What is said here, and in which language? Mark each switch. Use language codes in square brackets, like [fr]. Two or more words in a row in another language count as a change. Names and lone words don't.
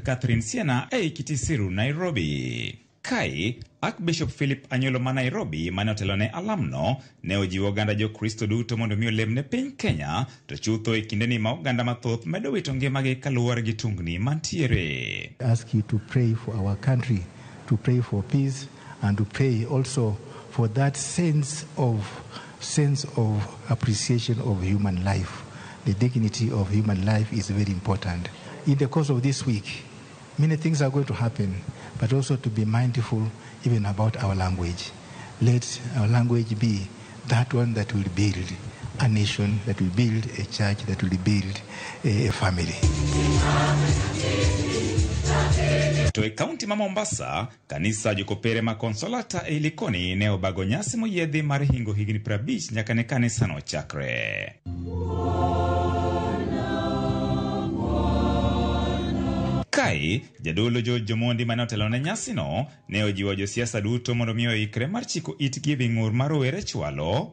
[luo] Catherine Siena e Kitisiru, Nairobi. Kai, Archbishop Philip Anyolo ma Nairobi mane otelone alamno ne ojiwo oganda jo Kristo duto mondo mi olemne piny Kenya to chutho e kindeni ma oganda mathoth medo wito ngimagi kaluwore gi tungni mantiere. [en] Ask you to pray for our country, to pray for peace and to pray also for that sense of appreciation of human life. The dignity of human life is very important. In the course of this week, many things are going to happen, but also to be mindful even about our language. Let our language be that one that will build a nation, that will build a church, that will build a family. [luo] To e kaunti ma Mombasa, kanisa jokopere ma Consolata e Likoni ne obago nyasi moyiedhi mar hingo higni 50 nyaka ne kanisa no chakre. Kai, jadolo George Omondi mane otelone nyasi no, ne ojiwo josiasa duto mondo mi oikre mar chiko itgi e ng'ur mar rowere chwalo.